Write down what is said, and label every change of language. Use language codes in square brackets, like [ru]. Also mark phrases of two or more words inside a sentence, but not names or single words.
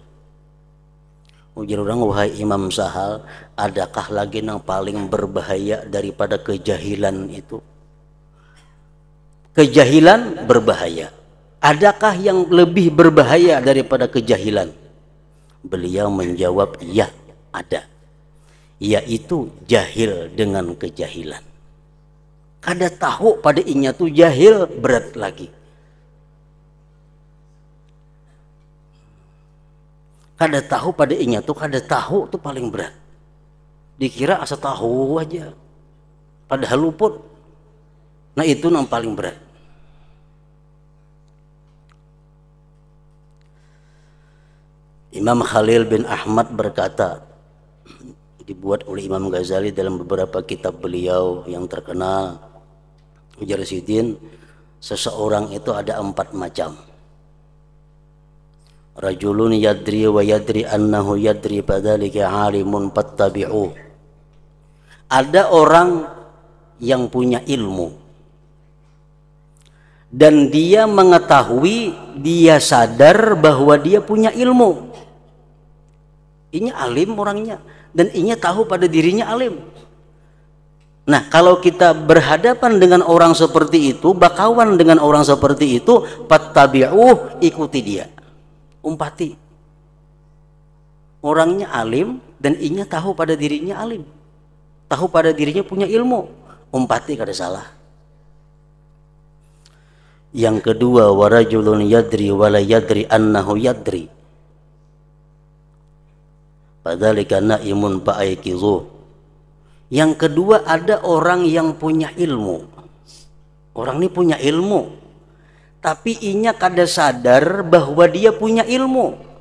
[bjn] Ujar orang, wahai Imam Sahal, adakah lagi yang paling berbahaya daripada kejahilan itu? Kejahilan berbahaya. Adakah yang lebih berbahaya daripada kejahilan? Beliau menjawab, ya ada. Yaitu jahil dengan kejahilan. Kada tahu pada inya tuh jahil, berat lagi. Kada tahu pada inya tuh, kada tahu tuh paling berat. Dikira asa tahu aja, padahal luput. Nah itu yang paling berat. Imam Khalil bin Ahmad berkata, dibuat oleh Imam Ghazali dalam beberapa kitab beliau yang terkenal, ujar Sidin, seseorang itu ada 4 macam. [ar] رجل يدري ويدري أنه يدري فذلك عالم فاتبعوه. [bjn] Ada orang yang punya ilmu dan dia mengetahui, dia sadar bahwa dia punya ilmu. Ini alim orangnya dan ini tahu pada dirinya alim. Nah, kalau kita berhadapan dengan orang seperti itu, bakawan dengan orang seperti itu, [ar] فاتبعوه, [bjn] ikuti dia, umpati. Orangnya alim dan inya tahu pada dirinya alim, tahu pada dirinya punya ilmu, umpati kada salah. Yang kedua, [ar] ورجل يدري ولا يدري أنه يدري فذلك نائم فأيقظوه. [bjn] Yang kedua, ada orang yang punya ilmu. Orang ini punya ilmu, tapi inya kada sadar bahwa dia punya ilmu.